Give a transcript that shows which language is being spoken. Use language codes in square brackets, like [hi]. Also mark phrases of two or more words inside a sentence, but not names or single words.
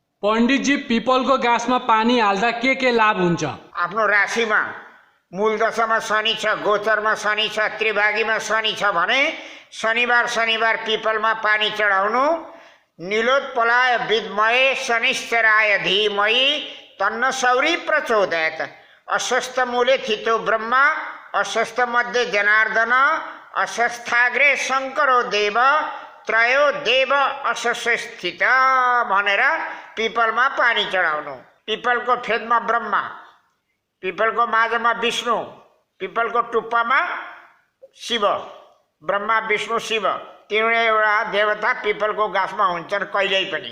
[ne] पण्डितजी पिपलको गाछमा पानी हाल्दा के लाभ हुन्छ? आफ्नो राशिमा मूल दशामा शनि छ, गोचरमा शनि छ, त्रिभागीमा शनि छ भने शनिबार पिपलमा पानी चढाउनु। [sa] नीलोत्पलाय विद्महे शनिश्चराय धीमहि तन्न सौरी प्रचोदयात्। अस्वस्थ मूले थितो ब्रह्मा अस्वस्थ मध्ये जनार्दन अस्वस्थाग्रे शङ्करो देव त्रयो देव अस्वस्थित [ne] भनेर पिपलमा पानी चढाउनु। पिपलको फेदमा ब्रह्मा, पिपलको माझमा विष्णु, पिपलको टुप्पामा शिव, ब्रह्मा विष्णु शिव तीनवटा देवता पिपलको गाछमा हुन्छन् कहिल्यै पनि।